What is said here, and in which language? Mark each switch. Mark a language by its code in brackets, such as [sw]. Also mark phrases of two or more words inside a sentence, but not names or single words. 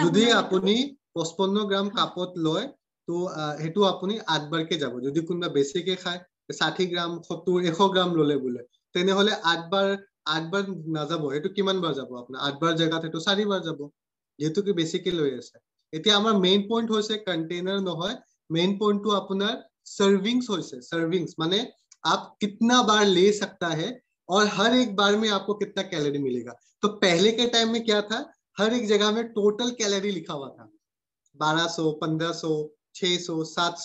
[as] যদি আপুনি 55 গ্ৰাম কাপত লয়, তো হেতু আপুনি 8 বাৰকে যাব। যদি কোনোবা বেছিকে খায়, 60 গ্ৰাম, 70, 100 গ্ৰাম ললে বোলে, তেনেহলে 8 বাৰ নাযাব। হেতু কিমান বাৰ যাব আপোনাৰ? 8 বাৰ জেগাত হেতু 4 বাৰ যাব, যেহেতু কি বেছিকে লৈ আছে। এতিয়া আমাৰ মেইন পইণ্ট হৈছে कंटेनर নহয়, [en] main point [hi] तो अपना सर्विंग्स हो से। सर्विंग्स माने आप कितना बार ले सकता है और हर एक बार में आपको कितना कैलोरी मिलेगा। तो पहले के टाइम में क्या था, हर एक जगह में [en] total calorie [hi] लिखा हुआ था, 1200, 1500, 600, 700।